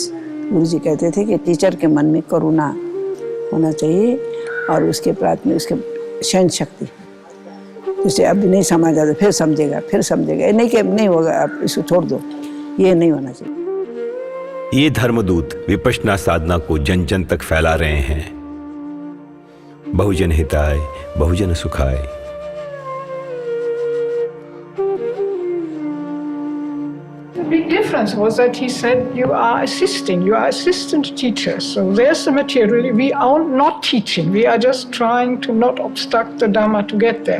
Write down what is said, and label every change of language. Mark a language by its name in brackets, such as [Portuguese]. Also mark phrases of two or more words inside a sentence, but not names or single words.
[Hindi] गुरुजी कहते थे कि टीचर के मन में करुणा होना चाहिए और उसके प्रात में उसके सहन शक्ति। जैसे अब नहीं समझ आता फिर समझेगा, ये नहीं कि नहीं होगा आप इसको छोड़ दो, ये नहीं होना चाहिए। ये धर्मदूत विपश्यना साधना को जन जन तक फैला रहे हैं। [Sanskrit] बहुजन हिताय बहुजन सुखाय। [English] The big difference was that he said, you are assistant teachers. So there's the material. We are not teaching. We are just trying to not obstruct the Dhamma to get there.